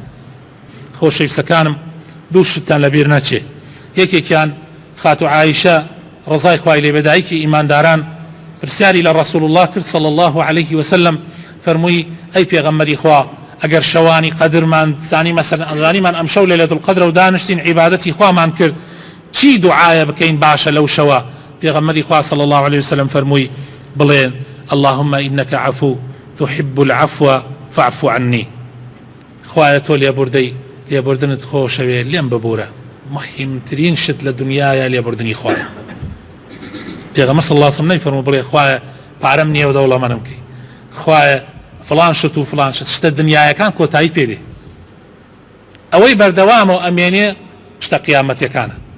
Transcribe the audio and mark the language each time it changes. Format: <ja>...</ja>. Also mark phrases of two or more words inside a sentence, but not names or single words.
<ckb>خۆشەویستەکانم دوو شتان لەبیر نەچێ، یەکێکیان خاتو عائشە ڕزای خوای لێ بێ دایکی ئیمانداران پرسیاری لە ڕەسوڵ الله کرد</ckb> <ar>صلی الله عليه وسلم،</ar> <ckb>فەرمووی ئەی پێغەمبەری خوا ئەگەر شەوانی قەدرمان زانی مەسەلەن زانیمان ئەم شەو لەیلەت القەدرە و دانیشتین عیبادەتی خوامان کرد چی دوعایە بکەین باشە لەو شەوە؟ پێغەمبەری خوا</ckb> <ar>صلی الله عليه وسلم</ar> <ckb>فەرمووی بڵێن</ckb> <ar>اللهم إنك عفو تحب العفو فاعف عني.</ar> <ckb>خوایە تۆ لێبوردنت خۆشەوێ لێم ببوورە، مهمترین شت لە دنیاە لێبوردنی خوایە. پێغەمبەر</ckb> <ar>صلی الله علیه وسلم</ar> <ckb>نەیفەرموو بڵێ خوایە پارەم نییە و دەوڵەمەندم بکەی، خوایە فلان شت و فلان شتە دنیایەکان کۆتایی پێ دێ، ئەوەی بەردەوامەوە ئەمێنێ شتە قیامەتیەکانە.</ckb>